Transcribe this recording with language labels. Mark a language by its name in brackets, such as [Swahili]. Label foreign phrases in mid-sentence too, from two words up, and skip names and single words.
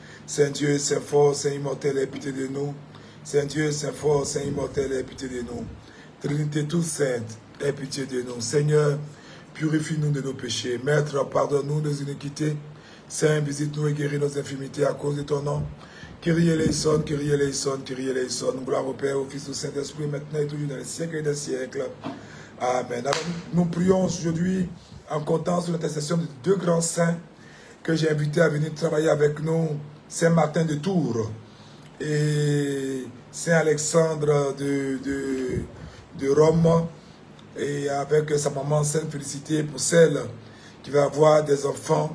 [French] Saint Dieu, Saint fort, Saint immortel, aie pitié de nous. Saint Dieu, Saint fort, Saint immortel, aie pitié de nous. Trinité toute sainte, aie pitié de nous. Seigneur, purifie-nous de nos péchés. Maître, pardonne-nous nos iniquités. Saint, visite-nous et guéris nos infirmités à cause de ton nom. [Greek] Kyrie eleison, Kyrie eleison, Kyrie eleison. [French] Gloire au Père, au Fils, au Saint-Esprit, maintenant et toujours dans les siècles et des siècles. Amen. Alors, nous prions aujourd'hui en comptant sur l'intercession de deux grands saints que j'ai invités à venir travailler avec nous, Saint Martin de Tours et Saint Alexandre de Rome, et avec sa maman Sainte Félicité pour celle qui va avoir des enfants.